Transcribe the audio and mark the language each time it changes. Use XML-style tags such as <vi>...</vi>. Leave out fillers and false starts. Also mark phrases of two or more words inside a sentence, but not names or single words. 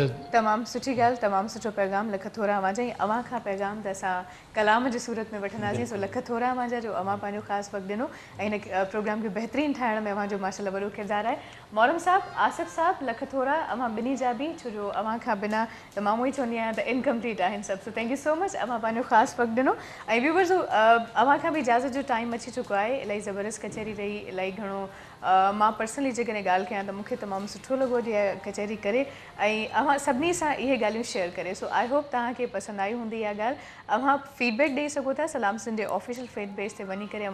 <sd>तमामु सुठी ॻाल्हि, तमामु सुठो पैगाम लख थोरा अव्हां जा। अव्हां खां पैगाम त असां कलाम जी सूरत में वठंदासीं। सो लख थोरा अव्हां जा जो अव्हां पंहिंजो ख़ासि वक़्तु ॾिनो ऐं हिन प्रोग्राम खे बहितरीनु ठाहिण में अव्हां जो माशाल्लाह वॾो किरदारु आहे। मोहरम साहब, आसिफ़ साहब, लख थोरा अव्हां ॿिन्ही जा बि, छो जो अव्हां खां बिना त मां उहो ई चवंदी आहियां त इनकम्पलीट आहिनि सभु।</sd> <en>so thank you so much,</en> <sd>अव्हां पंहिंजो ख़ासि वक़्तु ॾिनो। ऐं व्यूवर्स, अव्हां खां बि इजाज़त जो टाइम अची चुको आहे। इलाही ज़बरदस्त कचहरी रही, इलाही घणो मां पर्सनली जेकॾहिं ॻाल्हि कयां त मूंखे तमामु सुठो लॻो इहा कचहरी करे ऐं अव्हां सभिनी सां इहे ॻाल्हियूं शेयर करे।</sd> <en>so I hope</en> <sd>तव्हांखे पसंदि आई हूंदी इहा ॻाल्हि। अव्हां फीडबैक ॾेई सघो था सलाम सिंध जे</sd> <en>official face page</en> <sd>ते वञी करे।</sd>